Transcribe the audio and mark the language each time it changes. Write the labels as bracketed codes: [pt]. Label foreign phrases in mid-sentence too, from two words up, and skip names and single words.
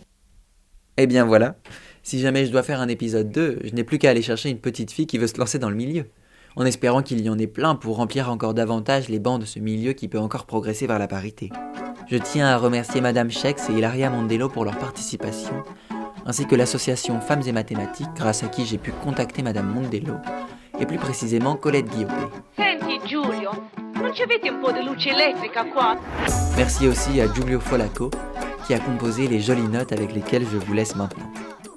[fr] Eh bien voilà, si jamais je dois faire un épisode 2, je n'ai plus qu'à aller chercher une petite fille qui veut se lancer dans le milieu, en espérant qu'il y en ait plein pour remplir encore davantage les bancs de ce milieu qui peut encore progresser vers la parité. Je tiens à remercier Madame Chex et Ilaria Mondello pour leur participation, ainsi que l'association Femmes et Mathématiques, grâce à qui j'ai pu contacter Madame Mondello, et plus précisément Colette Guillopé. [it] Senti Giulio, non ci avete un po' di luce elettrica qua? [fr] Merci aussi à Giulio Folaco, qui a composé les jolies notes avec lesquelles je vous laisse maintenant.